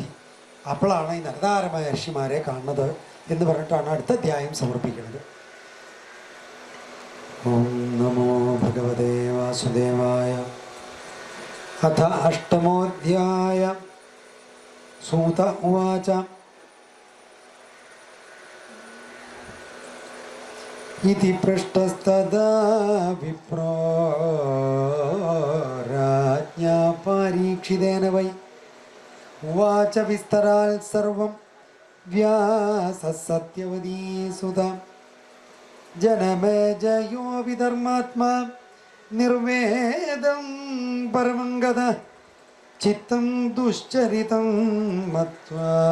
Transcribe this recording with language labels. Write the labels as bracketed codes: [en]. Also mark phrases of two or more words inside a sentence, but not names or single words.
[ml] അപ്പോഴാണ് ഈ നരനാരായണ മഹർഷിമാരെ കാണുന്നത് എന്ന് പറഞ്ഞിട്ടാണ് അടുത്ത അധ്യായം സമർപ്പിക്കുന്നത്. [sa] ॐ नमो भगवते वासुदेवाय. अथ अष्टमोध्याय. सूत उवाच इति पृष्टस्तदा विप्रो राज्ञा परीक्षितेन वै उवाच विस्तराल् सर्वं व्यासः सत्यवती सुता जनमेजयो विधर्मात्मा निर्वेदं परमं गतः चित्तं दुश्चरितं मत्वा